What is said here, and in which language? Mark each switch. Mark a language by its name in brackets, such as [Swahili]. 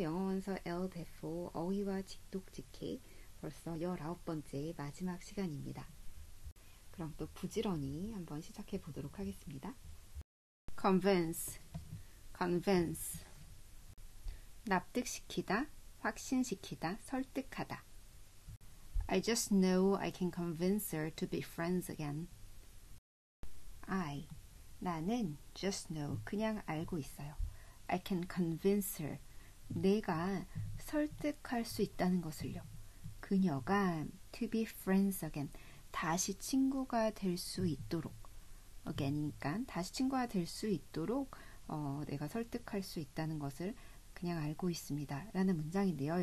[Korean] 영어원서 L105 어휘와 직독직해 벌써 19번째 마지막 시간입니다. 그럼 또 부지런히 한번 시작해 보도록 하겠습니다. convince, convince 납득시키다, 확신시키다, 설득하다. [English] I just know I can convince her to be friends again. [Korean] 나는 [English] just know, [Korean] 그냥 알고 있어요. [English] I can convince her, [Korean] 내가 설득할 수 있다는 것을요. 그녀가 [English] to be friends again, [Korean] 다시 친구가 될 수 있도록, again이니까 다시 친구가 될 수 있도록 내가 설득할 수 있다는 것을 그냥 알고 있습니다. 라는 문장인데요.